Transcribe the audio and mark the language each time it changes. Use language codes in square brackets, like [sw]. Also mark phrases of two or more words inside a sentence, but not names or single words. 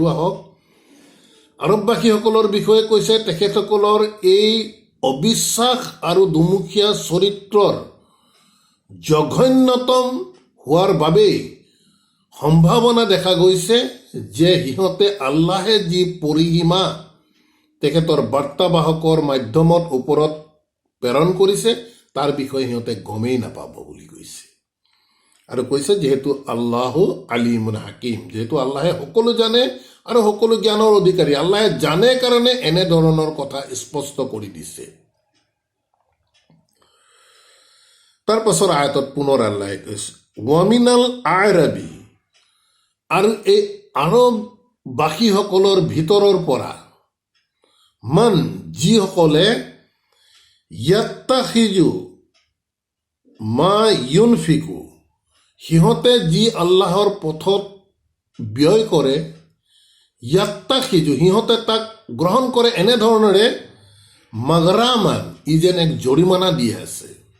[as] আহক, আৰববাসীসকলৰ বিষয়ে কৈছে তেখেতসকলৰ এই অবিশ্বাস আৰু দুমুখীয়া চৰিত্ৰৰ জঘন্যতম হোৱাৰ বাবেই সম্ভাৱনা দেখা গৈছে যে সিহঁতে আল্লাহে যি পৰিসীমা তেখেতৰ বাৰ্তাবাহকৰ মাধ্যমত ওপৰত প্ৰেৰণ কৰিছে তাৰ বিষয়ে সিহঁতে গমেই নাপাব বুলি কৈছে। আৰু কৈছে যিহেতু [ar] الله عليم حكيم, [as] যিহেতু আল্লাহে সকলো জানে আৰু সকলো জ্ঞানৰ অধিকাৰী, আল্লাহে জানে কাৰণে এনেধৰণৰ কথা স্পষ্ট কৰি দিছে। তাৰ পাছৰ আয়াতত পুনৰ আল্লাহে কৈছে [ar] ومن الأعراب, [as] আৰু এই আৰববাসীসকলৰ ভিতৰৰ পৰা মান যিসকলে [ar] يتخذ ما ينفق, [as] সিহঁতে যি আল্লাহৰ পথত ব্যয় কৰে, ইয়াত্তাখিজু সিহঁতে তাক গ্ৰহণ কৰে এনেধৰণেৰে মাগৰামান, ই যেন এক জৰিমনা দি আছে,